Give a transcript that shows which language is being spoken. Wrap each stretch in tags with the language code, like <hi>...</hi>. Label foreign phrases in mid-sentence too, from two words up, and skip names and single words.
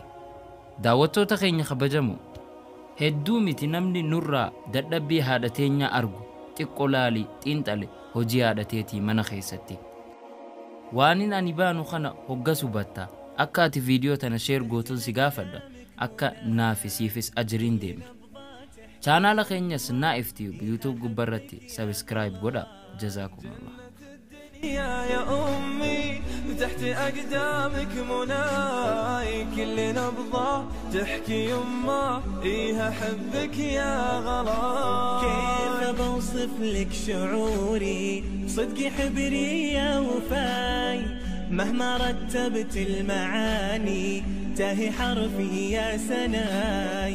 <om>Daawwattoota keenya kabajamoo hedduu miti namni nurraa dadhabbii haadha teenyaa argu xiqqoo laalii xiinxale hojii haadhateetii mana keessatti. Waanin ani baanu kana hoggas hubatta akka ati viidiyoo tana sheer gootuun si gaafadha akka naafisiifis ajiriin deemtu. Chaanaala keenyas Naif Tube YouTube gubbarratti subscribe godha.</om> <ar>Jazaakumullah. يا أمي تحت أقدامك مناي كل نبضة تحكي يما إيها حبك يا غلا. كيف بوصف لك شعوري صدقي حبري يا وفاي مهما رتبت المعاني تاهي حرفي يا سناي.</ar>